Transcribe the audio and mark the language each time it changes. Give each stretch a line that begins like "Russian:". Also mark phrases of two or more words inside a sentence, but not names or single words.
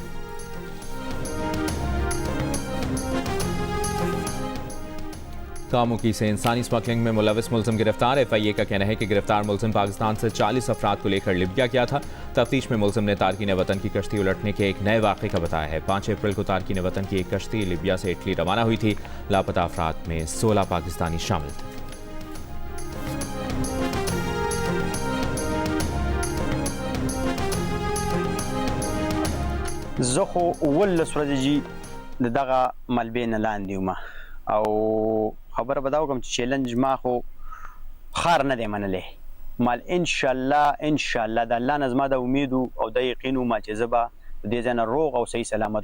Urdu: کاموکی سے انسانی سمگلنگ میں ملوث ملزم گرفتار. FIA کا کہنا ہے کہ گرفتار ملزم پاکستان سے 40 افراد کو لیکر لیبیا گیا تھا. تفتیش میں ملزم نے تارکین وطن کی کشتی الٹنے کے ایک نئے واقعے کا بتایا ہے. 5 اپریل کو تارکین وطن کی ایک کشتی لیبیا سے اٹلی روانہ ہوئی تھی. لاپتہ افراد میں 16 پاکستانی شامل تھے.
Pashto: زخو ول سورجی دغه ملبې نه لاندې وم او خبره به دا وکړم چې چیلنج ما خو خار نه دی منلی مال
Arabic: ان شاء الله
Pashto: د الله نه زما د امید او د یقین وم چې زه به دې ځای نه روغ او صحیح سلامت.